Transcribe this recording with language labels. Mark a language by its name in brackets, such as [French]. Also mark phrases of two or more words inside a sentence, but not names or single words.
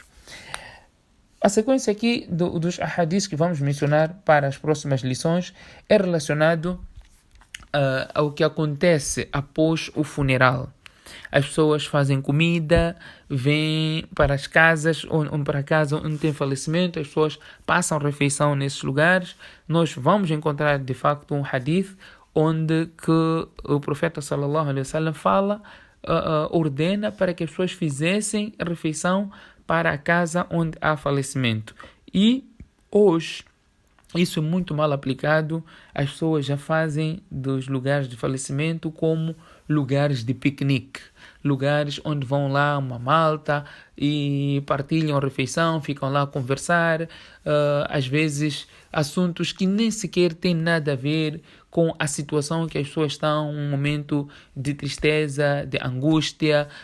[Portuguese] A sequência aqui dos ahadis que vamos mencionar para as próximas lições é relacionado ao que acontece após o funeral. As pessoas fazem comida, vêm para as casas, ou para casa onde tem falecimento, as pessoas passam refeição nesses lugares. Nós vamos encontrar de facto um hadith onde que o profeta [Arabic] صلى الله عليه وسلم [Portuguese] fala, ordena para que as pessoas fizessem refeição para a casa onde há falecimento. E hoje isso é muito mal aplicado. As pessoas já fazem dos lugares de falecimento como lugares de piquenique, lugares onde vão lá uma malta e partilham a refeição, ficam lá a conversar, às vezes assuntos que nem sequer têm nada a ver com a situação que as pessoas estão, um momento de tristeza, de angústia,